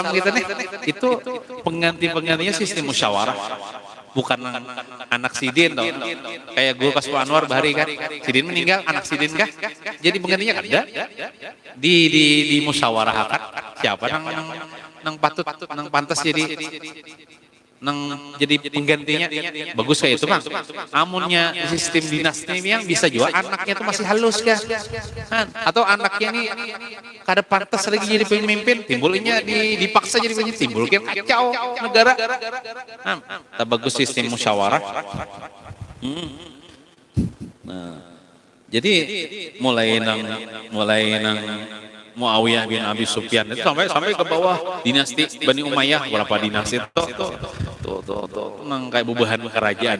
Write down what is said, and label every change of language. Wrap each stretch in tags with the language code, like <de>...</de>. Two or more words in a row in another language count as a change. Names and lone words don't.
<bjn>gitu nih itu penggantinya sistem musyawarah bukan anak sidin toh kayak Guru Kasbu Anwar Bahari kan sidin meninggal anak sidin kah jadi penggantinya kan ada di musyawarahkan siapa nang patut nang pantas jadi penggantinya bagus kayak itu Bang. Amunnya sistem dinasti yang bisa juga anaknya itu masih halus kan? Atau anaknya ini kada pantas lagi jadi pemimpin, timbulnya dipaksa jadi pemimpin, timbulkan kacau negara. Tak bagus sistem musyawarah. Nah, jadi mulai nang Muawiyah bin Abi Sufyan itu sampai ke bawah dinasti Bani Umayyah berapa dinasti tuh nang kayak bubahan kerajaan.</bjn>